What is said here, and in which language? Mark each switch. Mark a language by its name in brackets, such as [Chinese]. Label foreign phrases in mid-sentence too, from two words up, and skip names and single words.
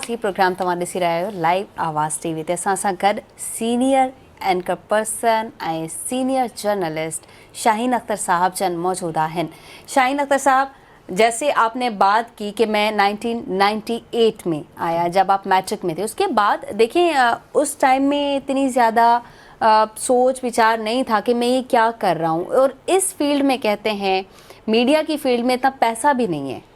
[Sindhi] ही प्रोग्राम तव्हां ॾिसी रहिया आहियो लाइव आवाज़ टीवी ते। असां सां गॾु [English] senior anchor person [Sindhi] ऐं [English] senior journalist [Sindhi] शाहीन अख्तर साहब जन मौजूद आहिनि। [Urdu] شاہین اختر صاحب، جیسے آپ نے بات کی کہ میں 1998 میں آیا، جب آپ میٹرک میں تھے. اس کے بعد دیکھیے اس ٹائم میں اتنی زیادہ سوچ وچار نہیں تھا کہ میں یہ کیا کر رہا ہوں، اور اس فیلڈ میں کہتے ہیں میڈیا کی فیلڈ میں اتنا پیسہ بھی نہیں ہے.